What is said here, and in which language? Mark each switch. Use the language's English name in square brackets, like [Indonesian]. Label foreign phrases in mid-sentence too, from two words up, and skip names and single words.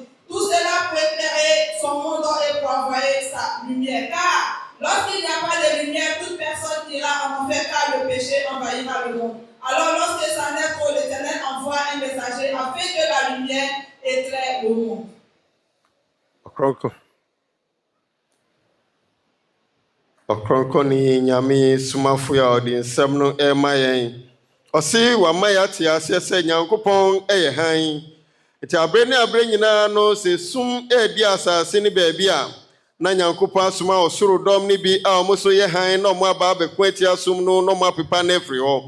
[French] Tout cela pour éclairer son monde et pour envoyer sa lumière. Car lorsqu'il n'y a pas de lumière, toute personne ira en enfer car le péché envahira le monde. Alors lorsque ça n'est trop, l'Éternel envoie un messager afin que la lumière éclaire le monde. [Akan] Ɔkrɔnkrɔnyi Nyame Somafo ya ɔde nsɛm no ɛma yɛn. Ɔse wama yɛ ate aseɛ sɛ Nyankopɔn ɛyɛ hann. Nti abere ne abere nyinaa no sɛ sum ɛdi asase ne baabi a na Nyankopɔn asoma ɔsoro dɔm ne bi a ɔmo so yɛ hann na ɔmo aba abɛko atia sum no na ɔmo apepa no afiri hɔ.